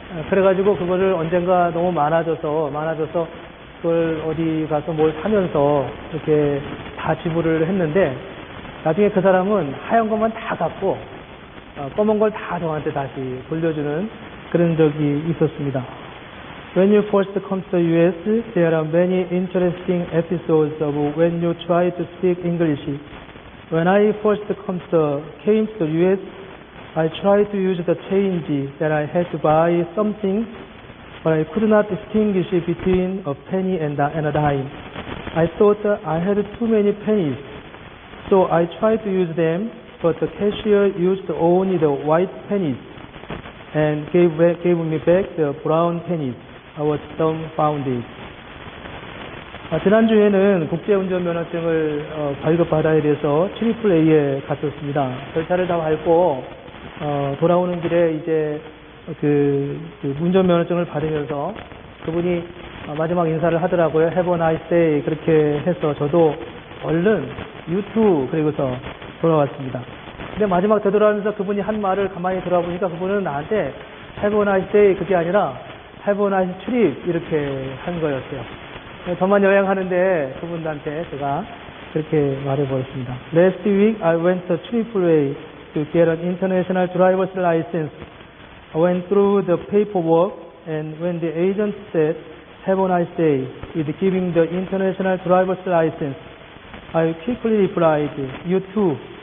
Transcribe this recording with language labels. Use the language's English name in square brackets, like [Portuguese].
[Korean] 그래가지고 그거를 언젠가 너무 많아져서 그걸 어디 가서 뭘 사면서 이렇게 다 지불을 했는데 나중에 그 사람은 하얀 것만 다 갖고 검은 걸 다 저한테 다시 돌려주는 그런 적이 있었습니다. [English] When you first come to the US, there are many interesting episodes of when you try to speak English. When I first came to the US, I tried to use the change that I had to buy something, but I could not distinguish between a penny and a dime. I thought I had too many pennies, so I tried to use them, but the cashier used only the white pennies and gave me back the brown pennies. I was dumbfounded. [Korean] 지난주에는 국제운전면허증을 발급받아야 돼서 AAA에 갔었습니다. 절차를 다 밟고 돌아오는 길에 이제 그 운전면허증을 받으면서 그분이 마지막 인사를 하더라고요. [English] Have a nice day. [Korean] 그렇게 해서 저도 얼른 [English] You too. [Korean] 그리고서 돌아왔습니다. 근데 마지막 되돌아오면서 그분이 한 말을 가만히 돌아보니까 그분은 나한테 [English] Have a nice day [Korean] 그게 아니라 [English] Have a nice trip [Korean] 이렇게 한 거였어요. 저만 여행하는데 그분한테 제가 그렇게 말해버렸습니다. [English] Last week I went to AAA to get an international driver's license. I went through the paperwork and when the agent said Have a nice day with giving the international driver's license, I quickly replied, You too.